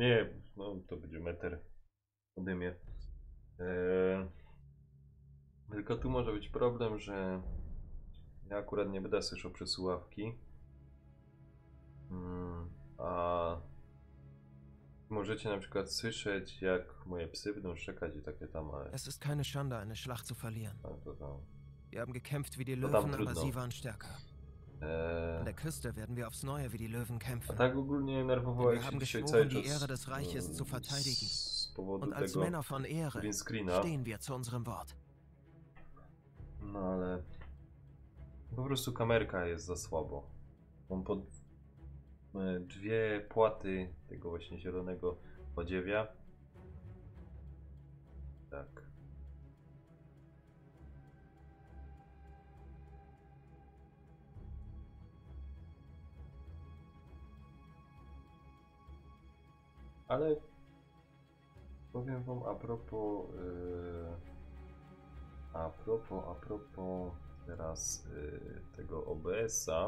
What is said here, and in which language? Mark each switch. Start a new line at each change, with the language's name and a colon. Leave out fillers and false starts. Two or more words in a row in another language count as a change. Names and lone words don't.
Polish: Nie, no to będzie metr ode mnie. Tylko tu może być problem, że ja akurat nie będę słyszał przez słuchawki. A możecie na przykład słyszeć, jak moje psy będą szczekać i takie tam.
German: Es ist keine Schande, eine Schlacht zu verlieren.
Polish: To tam.
German: Wir haben gekämpft wie die
Polish: To tam
German: Löwen, aber
Polish: trudno.
German: sie waren stärker. An der Küste werden wir aufs Neue wie die Löwen
Polish: A
German: kämpfen.
Polish: tak ogólnie nerwowałem
German: Wir
Polish: się
German: haben
Polish: dzisiaj
German: geschworen,
Polish: cały
German: die Ehre
Polish: czas
German: des Reiches zu verteidigen.
Polish: z powodu
German: Und als
Polish: tego
German: Männer von Ehre
English: green screena.
German: stehen wir zu unserem Wort.
Polish: No ale po prostu kamerka jest za słabo. Mam pod dwie płaty tego właśnie zielonego podziewia. Tak. Ale powiem wam a propos teraz tego OBS-a.